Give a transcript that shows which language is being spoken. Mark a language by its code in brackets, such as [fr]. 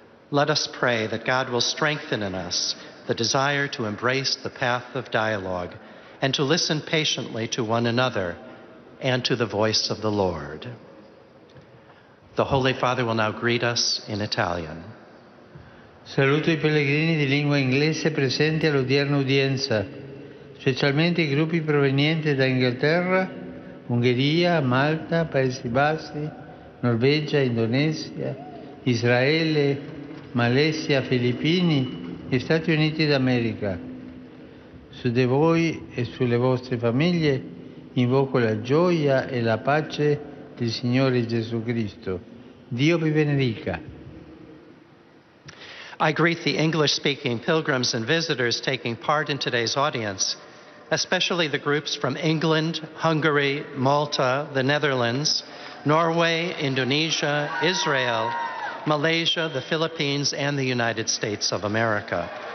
[en] Let us pray that God will strengthen in us the desire to embrace the path of dialogue and to listen patiently to one another and to the voice of the Lord. The Holy Father will now greet us in Italian. [it] Saluto i pellegrini di lingua inglese presenti all'odierna udienza, specialmente i gruppi provenienti da Inghilterra, Ungheria, Malta, Paesi Bassi, Norvegia, Indonesia, Israele, Malesia, Filippini e Stati Uniti d'America. Su di voi e sulle vostre famiglie invoco la gioia e la pace del Signore Gesù Cristo. Dio vi benedica. [en] I greet the English-speaking pilgrims and visitors taking part in today's audience, especially the groups from England, Hungary, Malta, the Netherlands, Norway, Indonesia, Israel, Malaysia, the Philippines, and the United States of America.